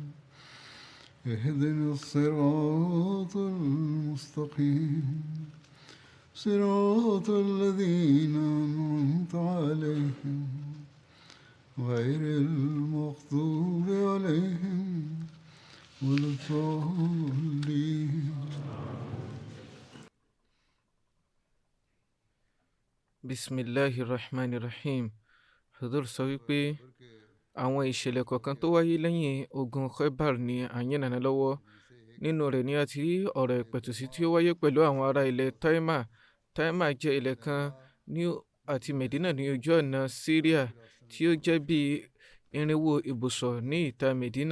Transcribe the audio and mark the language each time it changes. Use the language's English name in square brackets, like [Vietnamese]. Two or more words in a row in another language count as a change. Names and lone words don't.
[Arabic] اهدنا الصراط المستقيم صراط الذين أنعمت عليهم غير المغضوب عليهم ولا الضالين. Bismillahirrahmanirrahim. [Yoruba] Hudur sọ wípé àwọn ìṣẹ̀lẹ̀ kọ̀ọ̀kan tó wáyé lẹ́yìn ogun Khaybar ni à ń yànnàná lọ́wọ́. Nínú rẹ̀ ni a ti rí ọ̀rọ̀ ìpẹ̀tùsí tí ó wáyé pẹ̀lú àwọn ará ilẹ̀ Taima. Taima jẹ́ ilẹ̀ kan àti Medina ní ojú ọ̀nà Syria tí ó jẹ́ bí 400 ibùsọ̀ ní ìta Medina.